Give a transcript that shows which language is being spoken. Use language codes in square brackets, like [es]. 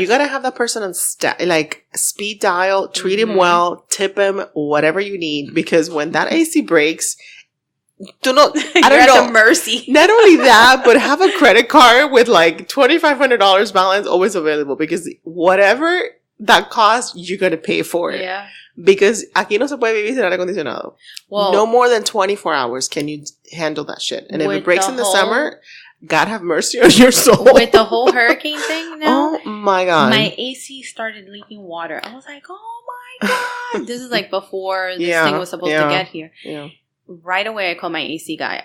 [en] You gotta have that person on speed dial, treat him well, tip him, whatever you need. Because when that AC breaks, I don't know. At the mercy. Not only that, but have a credit card with like $2,500 balance always available. Because whatever that costs, you're gonna pay for it. Yeah. Because [es] aquí no se puede vivir sin aire acondicionado. [en] Well, no more than 24 hours can you handle that shit. And if it breaks in the summer, God have mercy on your soul. With the whole hurricane thing now. Oh my God. My AC started leaking water. I was like, oh my God. This is like before this thing was supposed to get here. Yeah. Right away, I called my AC guy.